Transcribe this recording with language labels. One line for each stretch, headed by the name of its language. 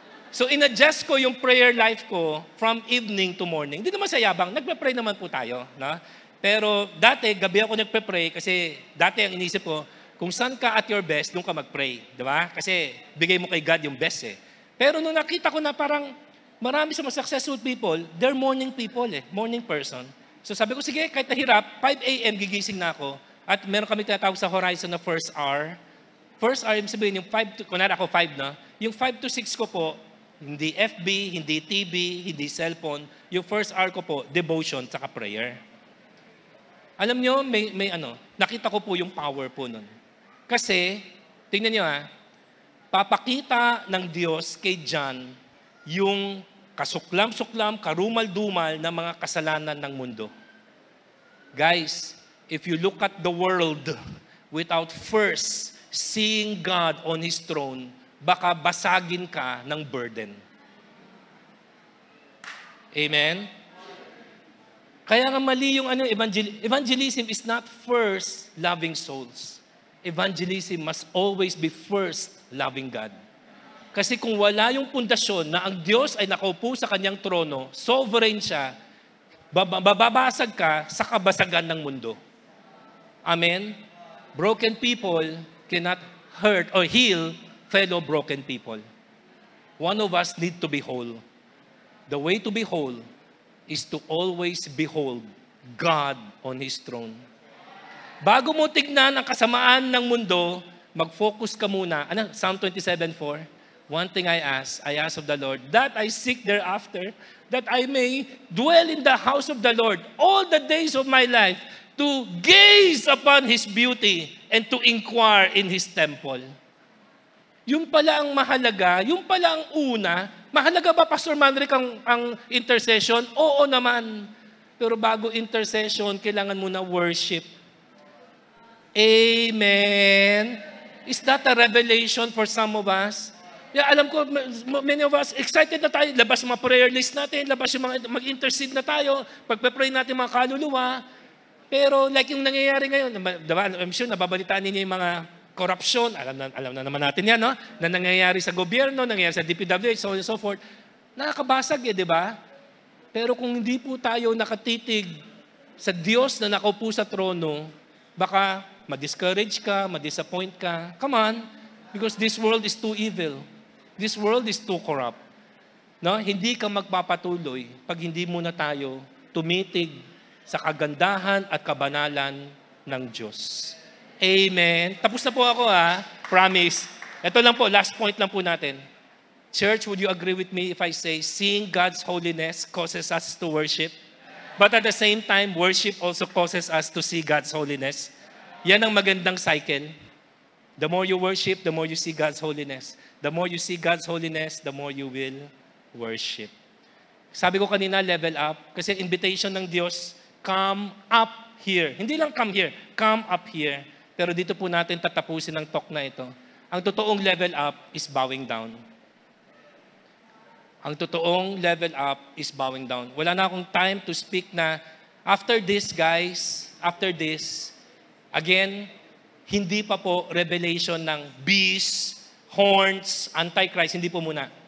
Filipino: So, in-adjust ko yung prayer life ko from evening to morning. Hindi naman sa yabang. Nagpe-pray naman po tayo. No? Pero dati, gabi ako nagpe-pray kasi dati ang inisip ko, kung saan ka
English: at your best,
Filipino: doon ka mag-pray. Di ba? Kasi bigay mo kay God yung best eh. Pero nung nakita ko na parang marami sa mga successful people,
English: they're morning people eh. Morning person.
Filipino: So sabi ko, sige, kahit nahirap, 5 a.m. gigising na ako. At meron kami tinatawag sa Horizon na first hour. First hour, yung sabihin, yung 5 to, kunwari ako 5 na, yung 5 to 6 ko po, hindi FB, hindi TV, hindi cellphone. Yung first hour ko po, devotion, saka prayer. Alam nyo, may nakita ko po yung power po nun. Kasi, tingnan nyo papakita ng Diyos kay John yung kasuklam-suklam, karumal-dumal na mga kasalanan ng mundo.
English: Guys, if you look at the world without first seeing God on His throne,
Filipino: baka basagin ka ng burden. Amen? Kaya nga mali yung
English: evangelism is not first loving souls. Evangelism must always be first loving God.
Filipino: Kasi kung wala yung pundasyon na ang Diyos ay nakaupo sa kanyang trono, sovereign siya, bababasag ka sa kabasagan ng mundo. Amen?
English: Broken people cannot hurt or heal fellow broken people. One of us need to be whole. The way to be whole is to always behold God on His throne.
Filipino: Bago mo tignan ang kasamaan ng mundo, mag-focus ka muna.
English: Psalm 27:4. One thing I ask of the Lord, that I seek thereafter, that I may dwell in the house of the Lord all the days of my life, to gaze upon His beauty and to inquire in His temple.
Filipino: Yung pala ang mahalaga, yung pala ang una. Mahalaga ba, Pastor Manric, ang intercession? Oo naman. Pero bago intercession, kailangan mo na worship. Amen.
English: Is that a revelation for some of us?
Filipino: Yeah, alam ko, many of us, excited na tayo. Labas yung mga prayer list natin, labas yung mga mag-intercede na tayo, pagpe-pray natin mga kaluluwa. Pero like yung nangyayari ngayon, diba,
English: I'm sure
Filipino: nababalitaan ninyo yung mga corruption, alam na naman natin yan, no? Na nangyayari sa gobyerno, nangyayari sa DPWH, so on and so forth. Nakakabasag di ba? Pero kung hindi po tayo nakatitig sa Diyos na nakaupo sa trono, baka ma-discourage ka, ma-disappoint ka.
English: Come on, because this world is too evil. This world is too corrupt. No?
Filipino: Hindi ka magpapatuloy pag hindi muna tayo tumitig sa kagandahan at kabanalan ng Diyos. Amen. Tapos na po ako Promise. Ito lang po, last point lang po natin.
English: Church, would you agree with me if I say, seeing God's holiness causes us to worship? But at the same time, worship also causes us to see God's holiness.
Filipino: Yan ang magandang cycle.
English: The more you worship, the more you see God's holiness. The more you see God's holiness, the more you will worship.
Filipino: Sabi ko kanina, level up. Kasi invitation ng Diyos, come up here. Hindi lang
English: come here, come up here.
Filipino: Pero dito po natin tatapusin ang talk na ito. Ang totoong level up
English: is bowing down.
Filipino: Ang totoong level up
English: is bowing down.
Filipino: Wala na akong
English: time to speak
Filipino: na after this, guys, after this, again, hindi pa po revelation ng beast, horns, antichrist, hindi po muna.